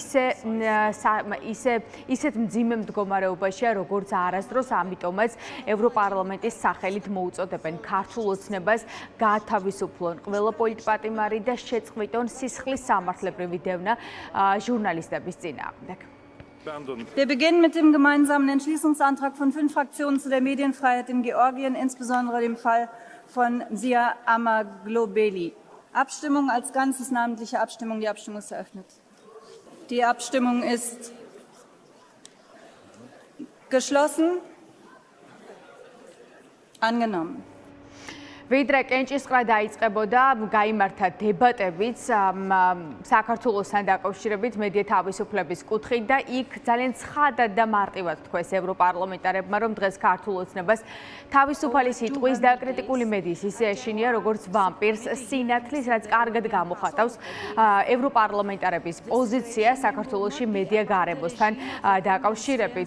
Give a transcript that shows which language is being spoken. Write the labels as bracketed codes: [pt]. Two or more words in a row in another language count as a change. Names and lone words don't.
[ka] ისეთ მძიმე მდგომარეობაშია, როგორც არასდროს, ამიტომაც ევროპარლამენტის სახელით მოუწოდებენ ქართულ ოცნებას გაათავისუფლონ ყველა პოლიტპატიმარი და შეწყვიტონ სისხლის სამართლებრივი დევნა ჟურნალისტების წინააღმდეგ. [de] Wir beginnen mit dem gemeinsamen Entschließungsantrag von 5 Fraktionen zu der Medienfreiheit in Georgien, insbesondere dem Fall von Mzia Amaglobeli. Abstimmung als Ganzes, namentliche Abstimmung. Die Abstimmung ist eröffnet. Die Abstimmung ist geschlossen. Angenommen. [ka] ვიდრე კენჭისყრა დაიწყებოდა, გაიმართა დებატებიც საქართველოსთან დაკავშირებით მედია თავისუფლების კუთხით და იქ ძალიან ცხადად და მარტივად თქვეს ევროპარლამენტარებმა, რომ დღეს ქართულ ოცნებას თავისუფალი სიტყვის და კრიტიკული მედიის ისე ეშინია, როგორც ვამპირს სინათლის, რაც კარგად გამოხატავს ევროპარლამენტარების პოზიცია საქართველოში მედია გარემოსთან დაკავშირებით.